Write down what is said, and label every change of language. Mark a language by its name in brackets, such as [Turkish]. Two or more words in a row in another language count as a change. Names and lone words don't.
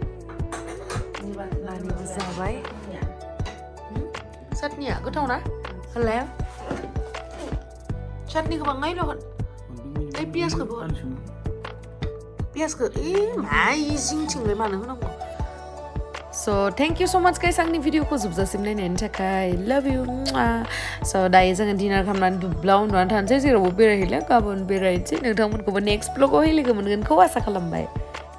[Bodo] नानिबो जाबाय चाटनिया गोथाव ना होलाय चाटनिखौ बाङायल' होन ओइ पियासखौबो होन पियासखौ मा जिंथिंलाय मानो होनांगौ [English] So thank you so much guys [Bodo] आंनि भिडिअखौ जोबजासिम नायनायनि थाखाय [English] love you so [Bodo] दायो जोङो डिनार खालामनानै दुब्लायाव उन्दुनानै थानोसै जेरावबो बेरायहैला गाबोन बेरायनोसै नोंथांमोनखौबो नेक्स्ट ब्लगाव लोगो मोनगोनखौ आसा खालामबाय